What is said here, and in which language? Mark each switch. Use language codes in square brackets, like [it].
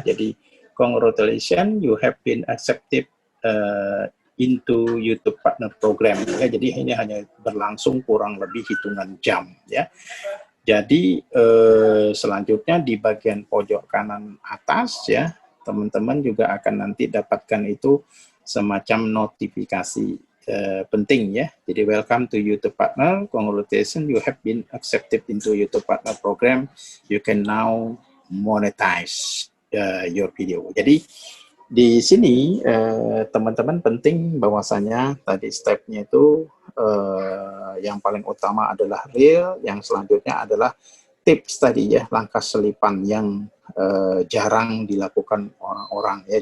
[id] Jadi [en] congratulations, you have been accepted into YouTube Partner Program ya. [id] Jadi ini hanya berlangsung kurang lebih hitungan jam ya. Jadi selanjutnya di bagian pojok kanan atas ya, teman-teman juga akan nanti dapatkan itu semacam notifikasi penting ya. Jadi [en] welcome to YouTube Partner, congratulations, you have been accepted into YouTube Partner Program, you can now monetize your video. [id] Jadi di sini teman-teman penting bahwasanya tadi stepnya itu yang paling utama adalah real, yang selanjutnya adalah tips tadi ya, langkah selipan yang jarang dilakukan orang-orang ya.